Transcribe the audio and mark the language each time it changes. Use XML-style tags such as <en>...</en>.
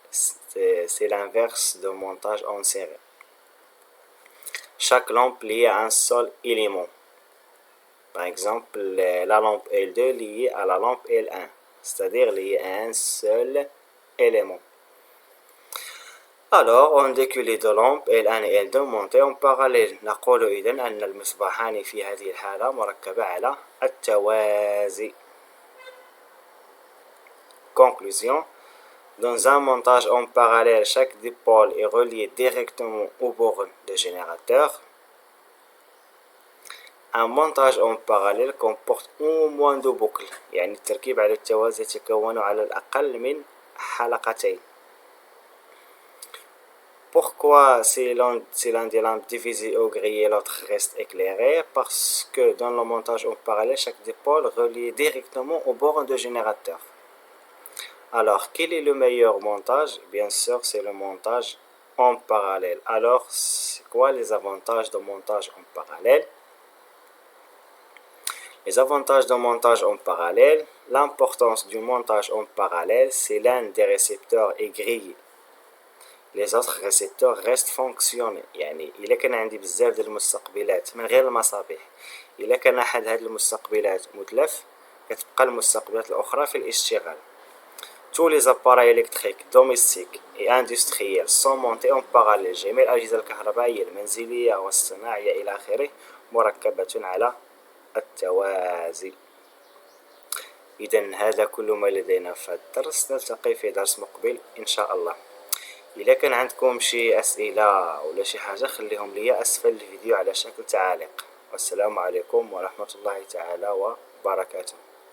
<fr>C'est l'inverse de montage en série. Chaque lampe liée à un seul élément. Par exemple, la lampe L2 liée à la lampe L1, c'est-à-dire liée à un seul élément. Alors, on dit que les deux lampes L1 et L2 montées en parallèle.</fr> <ar>نقول إذن أن المصباحان في هذه الحالة مركبة على التوازي.</ar> <fr>Conclusion. Dans un montage en parallèle, chaque dipôle est relié directement aux bornes de générateur. Un montage en parallèle comporte au moins deux boucles.</fr> <ar>يعني التركيب على التوازي يتكون على الأقل من حلقتين.</ar> <fr>Pourquoi si l'un des lampes divisé au gris et l'autre reste éclairé? Parce que dans le montage en parallèle, chaque dipôle relie directement aux bornes de générateur. Alors, quel est le meilleur montage? Bien sûr, c'est le montage en parallèle. Alors, c'est quoi les avantages de montage en parallèle? Les avantages de montage en parallèle. L'importance du montage en parallèle, c'est l'un des récepteurs est grillé. Les autres récepteurs restent fonctionnés.</fr> <ar>يعني إلا كان عندي بزاف ديال المستقبلات من غير المصابيح، إلا كان أحد هاد المستقبلات متلف، كتبقى المستقبلات الأخرى في الاشتغال.</ar> <fr>Tous les appareils électriques domestiques et industriels sont montés en parallèle.</fr> <ar>جميع الأجهزة الكهربائية المنزلية والصناعية إلى آخره مركبة على التوازي. إذن هذا كل ما لدينا في هذا الدرس. نلتقي في درس مقبل إن شاء الله. إذا كان عندكم شي أسئلة ولا شي حاجة خليهم لي أسفل الفيديو على شكل تعاليق. والسلام عليكم ورحمة الله تعالى وبركاته.</ar>